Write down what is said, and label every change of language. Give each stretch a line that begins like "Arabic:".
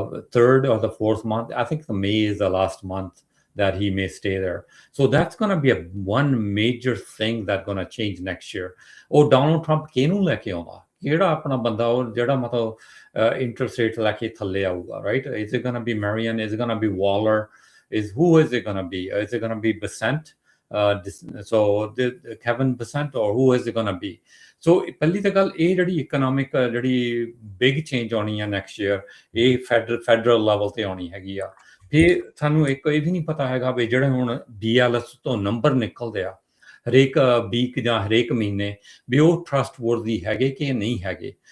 English: Third or the fourth month, I think the May is the last month that he may stay there. So that's going to be one major thing that's going to change next year.
Punjabi: Oh, Donald Trump ਕਿਹਨੂੰ ਲੈ ਕੇ ਆਉਂਦਾ? ਕਿਹੜਾ ਆਪਣਾ ਬੰਦਾ ਉਹ ਜਿਹੜਾ ਮਤਲਬ interest rate ਲੈ ਕੇ ਥੱਲੇ ਆਊਗਾ, right?
English: Is it going to be Marion? Is it going to be Waller? Who is it going to be? Is it going to be Besant? So the Kevin Besant, or who is it going to be?
Punjabi: So ਪਹਿਲੀ ਤਾਂ ਗੱਲ ਇਹ ਜਿਹੜੀ economic ਜਿਹੜੀ big change ਆਉਣੀ ਆ next year, ਇਹ federal level ਤੇ ਆਉਣੀ ਹੈਗੀ ਆ। ਫਿਰ ਸਾਨੂੰ ਇੱਕ ਇਹ ਵੀ ਨਹੀਂ ਪਤਾ ਹੈਗਾ ਵੀ ਜਿਹੜੇ ਹੁਣ BLS ਤੋਂ ਨੰਬਰ ਨਿਕਲਦੇ ਆ ਹਰੇਕ ਵੀਕ ਜਾਂ ਹਰੇਕ ਮਹੀਨੇ, ਵੀ ਉਹ ਟਰਸਟ ਵਰਦੀ ਹੈਗੇ ਕਿ ਨਹੀਂ ਹੈਗੇ।